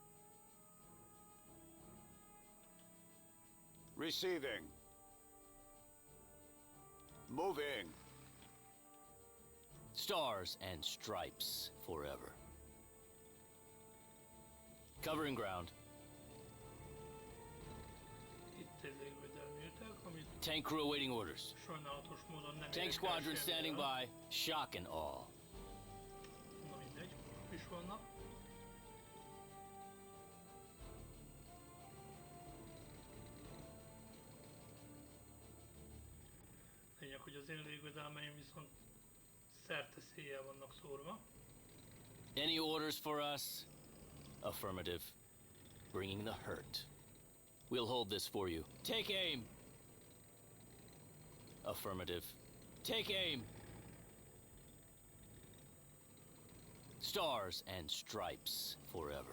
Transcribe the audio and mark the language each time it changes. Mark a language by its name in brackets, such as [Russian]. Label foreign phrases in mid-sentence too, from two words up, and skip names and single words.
[English] Receiving. Moving. Stars and stripes forever. Covering ground. [Hungarian] Itt egy légvédelmi ütek, amit [English] Tank crew awaiting orders. [Hungarian] sajnálatos módon nem [English] Tank [Hungarian] érek [English] squadron [Hungarian] el [English] standing [Hungarian] semmire. [English] by. Shock and awe. [Hungarian] Na mindegy, most is vannak. Lényeg, hogy az én légvédelmeim viszont szerte széjjel vannak szórva. [English] Any orders for us? Affirmative. Bringing the hurt. We'll hold this for you. Take aim! Affirmative. Take aim! Stars and stripes forever.